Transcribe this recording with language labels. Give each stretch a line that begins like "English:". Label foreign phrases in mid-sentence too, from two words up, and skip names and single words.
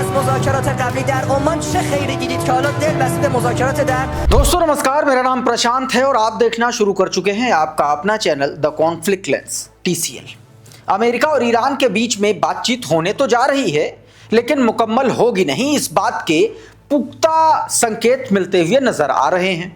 Persian: مذاکرات قبلی در عمان چه خیری دیدید که حالا دل بسته مذاکرات در
Hindi: दोस्तों नमस्कार, मेरा नाम प्रशांत है और आप देखना शुरू कर चुके हैं आपका अपना चैनल द कॉन्फ्लिक्ट लेंस TCL। अमेरिका और ईरान के बीच में बातचीत होने तो जा रही है, लेकिन मुकम्मल होगी नहीं, इस बात के पुख्ता संकेत मिलते हुए नजर आ रहे हैं।